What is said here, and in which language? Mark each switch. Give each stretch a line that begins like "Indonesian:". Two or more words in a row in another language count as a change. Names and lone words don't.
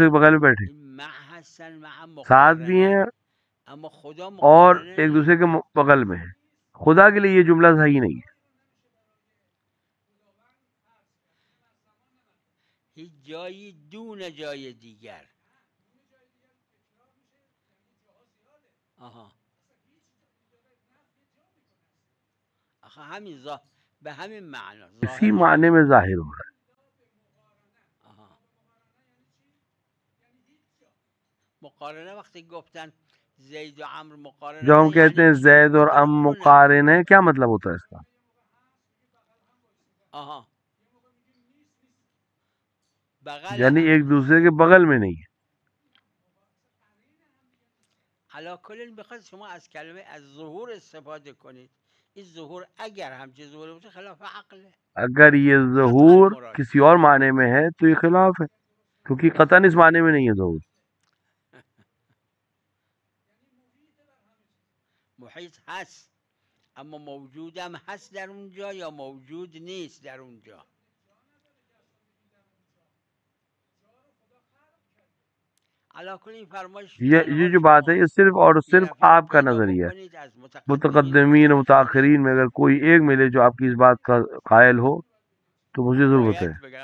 Urdu: کے بغل میں بیٹھے ساتھ بھی ہیں اور ایک دوسرے کے بغل میں ہیں، خدا کے لیے یہ جملہ صحیح نہیں ہے.
Persian: هیچ جایی دون جای دیگر. آها به همین معنا
Urdu: اسی معنی میں ظاہر ہو رہا ہے.
Persian: مقارنه وقتی گفتن زید و عمرو مقارنه
Urdu: جو ہم کہتے ہیں زید اور ام مقارن ہے، کیا مطلب ہوتا ہے اس کا؟ یعنی ایک دوسرے کے بغل میں نہیں ہے.
Persian: علی کل بخواد شما از کلمه از ظهور استفاده کنید. این ظهور اگر همچه ظهور باشه خلاف عقله.
Urdu: اگر یہ ظہور کسی اور معنی میں ہے تو یہ خلاف ہے، کیونکہ قطعاً اس معنی میں نہیں ہے ظہور.
Persian: محیط هست اما موجودم هست در اونجا یا موجود نیست در اونجا.
Urdu: یہ جو بات ہے یہ صرف اور صرف آپ کا نظریہ ہے. متقدمین و متاخرین میں اگر کوئی ایک ملے جو آپ کی اس بات کا قائل ہو تو مجھے ضرورت ہے.